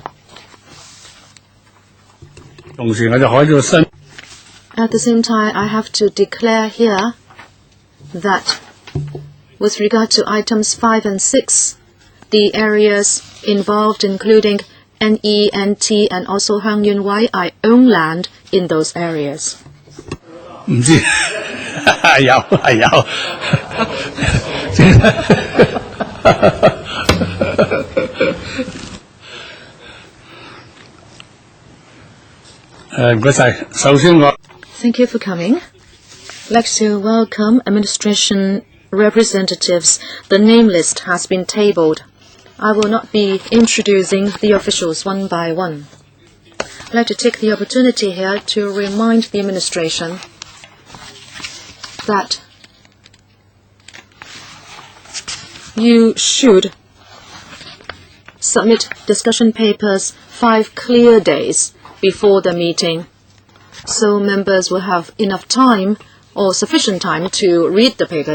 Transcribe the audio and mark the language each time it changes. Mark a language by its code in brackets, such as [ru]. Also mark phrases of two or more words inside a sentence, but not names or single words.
[en] At the same time, I have to declare here that with regard to items 5 and 6, the areas involved, including NE, NT, and also Hang Yun Wai, I own land in those areas. [yue] 唔知，係有。唔該晒。首先我 [en] Thank you for coming. I'd like to welcome administration representatives. The name list has been tabled. I will not be introducing the officials one by one. I'd like to take the opportunity here to remind the administration that you should submit discussion papers 5 clear days before the meeting, so members will have enough time or sufficient time to read the papers.